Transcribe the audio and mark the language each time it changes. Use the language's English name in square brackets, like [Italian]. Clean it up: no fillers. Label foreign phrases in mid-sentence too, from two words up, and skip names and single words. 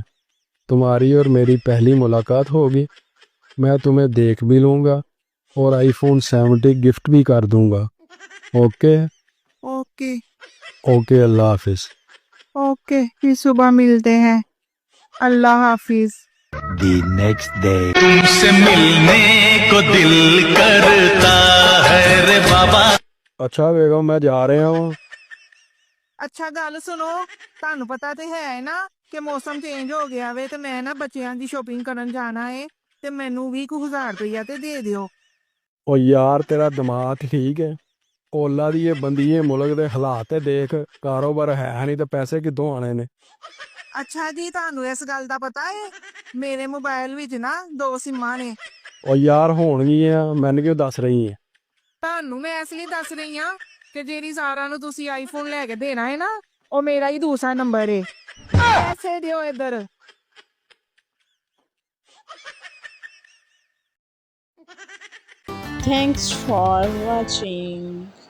[Urdu] تمہاری اور میری پہلی ملاقات ہوگی، میں تمہیں دیکھ بھی لوں گا اور آئی فون 70 گفٹ بھی کر دوں گا. ओके ओके اوکے، اللہ حافظ. اوکے، پھر صبح ملتے ہیں۔ اللہ حافظ. [English] The next day. [Urdu] تم سے ملنے کو دل کرتا ہے رے بابا. اچھا بیگم میں جا رہا ہوں. [Punjabi] ਅੱਛਾ ਗੱਲ ਸੁਣੋ, ਤੁਹਾਨੂੰ ਪਤਾ ਤੇ ਹੈ ਨਾ ਕਿ ਮੌਸਮ ਚੇਂਜ ਹੋ ਗਿਆ ਵੇ, ਤੇ ਮੈਂ ਨਾ ਬੱਚਿਆਂ ਦੀ ਸ਼ਾਪਿੰਗ ਕਰਨ ਜਾਣਾ ਹੈ, ਤੇ ਮੈਨੂੰ ਵੀ 1000 ਰੁਪਇਆ ਤੇ ਦੇ ਦਿਓ। [Urdu] او یار تیرا دماغ ٹھیک ہے? [Punjabi] ਓਲਾ ਦੀ ਏ ਬੰਦੀਏ ਮੁਲਕ ਦੇ ਹਾਲਾਤ ਤੇ ਦੇਖ, ਕਾਰੋਬਾਰ ਹੈ ਨਹੀਂ ਤੋ ਪੈਸੇ ਕਿੱਥੋਂ ਆਣੇ ਨੇ। ਅੱਛਾ ਜੀ, ਤੁਹਾਨੂੰ ਇਸ ਗੱਲ ਦਾ ਪਤਾ ਹੈ ਮੇਰੇ ਮੋਬਾਈਲ ਵਿੱਚ ਨਾ 2 ਸਿਮਾਂ ਨੇ। ਓ ਯਾਰ ਹੋਣਗੀਆਂ, ਮੈਨੂੰ ਕਿਉਂ ਦੱਸ ਰਹੀ ਹੈ? ਤੁਹਾਨੂੰ ਮੈਂ ਇਸ ਲਈ ਦੱਸ ਰਹੀ ਹਾਂ ਕਿ ਜਿਹੜੀ ਸਾਰਾ ਨੂੰ ਤੁਸੀਂ ਆਈਫੋਨ ਲੈ ਕੇ ਦੇਣਾ ਹੈ ਨਾ, ਉਹ ਮੇਰਾ ਹੀ ਦੂਸਰਾ ਨੰਬਰ ਹੈ। ਪੈਸੇ ਦਿਓ ਇੱਧਰ। [English] Thanks for watching.